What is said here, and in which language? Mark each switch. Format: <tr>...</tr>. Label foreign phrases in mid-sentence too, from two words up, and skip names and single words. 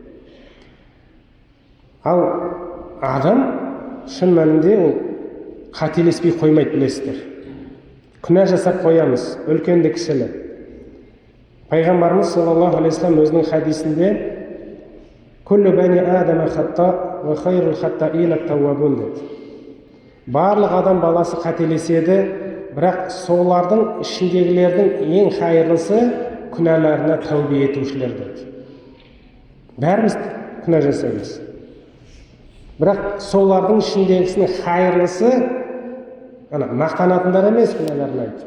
<kk>Ал адам шын мәнінде ол қателеспей қоймайды, білесіздер. Күнә жасап қоямыз, үлкенді кішілі.</kk> <ar>Пайғамбарымыз صلى الله عليه وسلم</ar> <kk>өзінің хадисінде</kk> <ar>«كل بني آدم خطاء وخير الخطائين التوابون» деді.</ar> <kk>Барлық адам баласы қателеседі, бірақ солардың ішіндегілердің ең хайырлысы күнәларына тәубе етушілер деді. Бәріміз күнә жасаймыз. Бірақ солардың ішіндегісінің хайырлысы мақтанатындар емес, күнәларын айтып.</kk>